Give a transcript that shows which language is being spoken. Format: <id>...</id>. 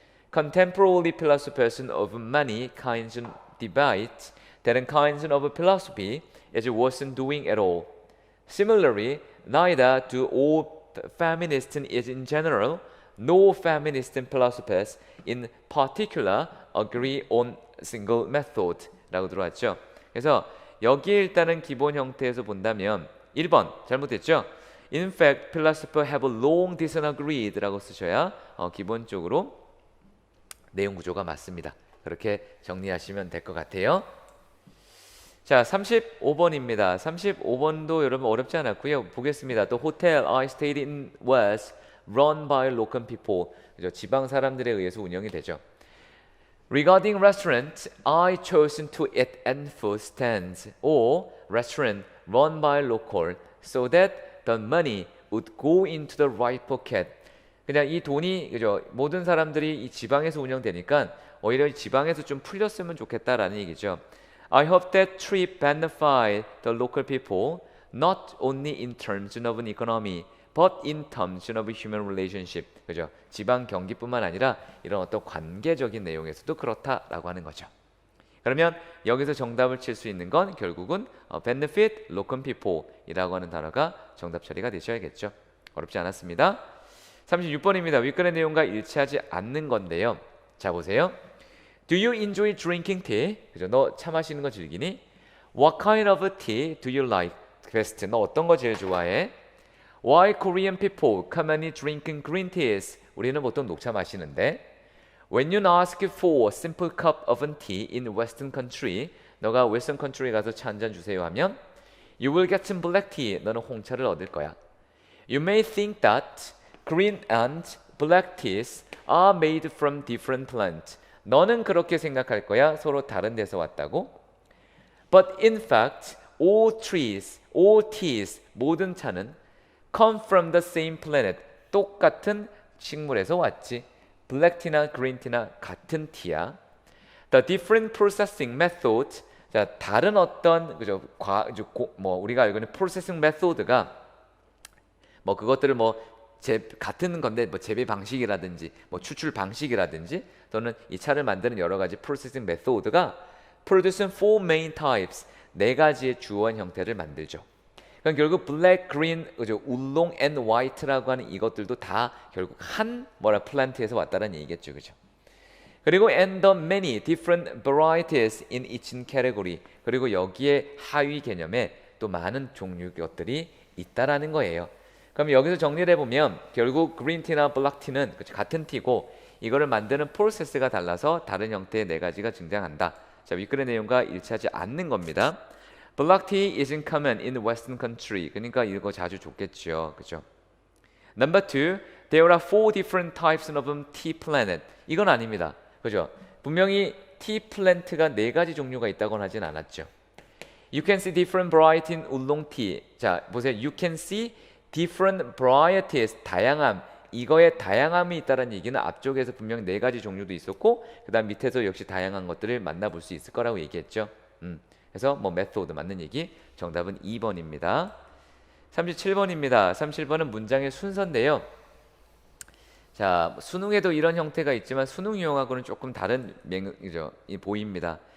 <en>Contemporary philosophers of many kinds debate that kinds of philosophy is worth doing at all. Similarly, neither do all feminists in general, nor feminist philosophers in particular agree on single method</en> <ko>라고 들어왔죠. 그래서 여기 일단은 기본 형태에서 본다면 1번 잘못됐죠.</ko> <en>In fact, philosophers have long disagreed</en> <ko>라고 쓰셔야 기본적으로 내용 구조가 맞습니다. 그렇게 정리하시면 될 것 같아요. 자, 35번입니다. 35번도 여러분 어렵지 않았고요. 보겠습니다.</ko> <en>The hotel I stayed in was run by local people.</en> <ko>그죠? 지방 사람들에 의해서 운영이 되죠.</ko> <en>Regarding restaurants, I chose to eat at food stands or restaurant run by local so that the money would go into the right pocket.</en> <ko>그냥 이 돈이 그죠? 모든 사람들이 이 지방에서 운영되니까 오히려 이 지방에서 좀 풀렸으면 좋겠다라는 얘기죠.</ko> <en>I hope that trip benefit the local people not only in terms of an economy but in terms of human relationship.</en> <ko>그죠? 지방 경기뿐만 아니라 이런 어떤 관계적인 내용에서도 그렇다라고 하는 거죠. 그러면 여기서 정답을 칠 수 있는 건 결국은</ko> <en>benefit local people</en> <ko>이라고 하는 단어가 정답 처리가 되셔야겠죠. 어렵지 않았습니다. 36번입니다. 윗글의 내용과 일치하지 않는 건데요. 자, 보세요.</ko> <en>Do you enjoy drinking tea?</en> <ko>그죠? 너 차 마시는 거 즐기니?</ko> <en>What kind of tea do you like best?</en> <ko>너 어떤 거 제일 좋아해?</ko> <en>Why Korean people commonly drinking green teas?</en> <ko>우리는 보통 녹차 마시는데.</ko> <en>When you ask for a simple cup of tea in Western country,</en> <ko>너가 Western country에 가서 차 한 잔 주세요 하면</ko> <en>You will get some black tea.</en> <ko>너는 홍차를 얻을 거야.</ko> <en>You may think that green and black teas are made from different plants.</en> <ko>너는 그렇게 생각할 거야. 서로 다른 데서 왔다고.</ko> <en>But in fact, all trees, all teas,</en> <ko>모든 차는</ko> <en>come from the same planet.</en> <ko>똑같은 식물에서 왔지. 블랙 티나 그린 티나 같은 티야.</ko> <en>The different processing methods.</en> <ko>자, 다른 어떤 그죠? 뭐 우리가 알고 있는 processing method가 뭐 그것들을 뭐 같은 건데 뭐 재배 방식이라든지 뭐 추출 방식이라든지 또는 이 차를 만드는 여러 가지 processing method가</ko> <en>producing four main types</en> <ko>네 가지의 주원 형태를 만들죠. 그럼 결국 black, green, 그죠? 울롱 and white라고 하는 이것들도 다 결국 한 플란트에서 왔다는 얘기겠죠, 그죠? 그리고</ko> <en>and the many different varieties in each category.</en> <ko>그리고 여기에 하위 개념에 또 많은 종류 것들이 있다라는 거예요. 그럼 여기서 정리를 해보면 결국 green tea나 black tea는 같은 티고 이거를 만드는 프로세스가 달라서 다른 형태의 네 가지가 등장한다. 자, 윗글의 내용과 일치하지 않는 겁니다.</ko> <en>Black tea isn't common in Western country.</en> <ko>그러니까 이거 자주 줬겠죠, 그죠?</ko> <en>Number two, there are four different types of tea plant.</en> <ko>이건 아닙니다, 그죠? 분명히 tea plant가 네 가지 종류가 있다고는 하진 않았죠.</ko> <en>You can see different variety in oolong tea.</en> <ko>자, 보세요.</ko> <en>You can see different varieties.</en> <ko>다양함. 이거의 다양함이 있다는 얘기는 앞쪽에서 분명 네 가지 종류도 있었고 그 다음 밑에서 역시 다양한 것들을 만나볼 수 있을 거라고 얘기했죠. 그래서 뭐 메소드 맞는 얘기. 정답은 2번입니다. 37번입니다. 37번은 문장의 순서인데요. 자, 수능에도 이런 형태가 있지만 수능 유형하고는 조금 다른 보입니다.</ko>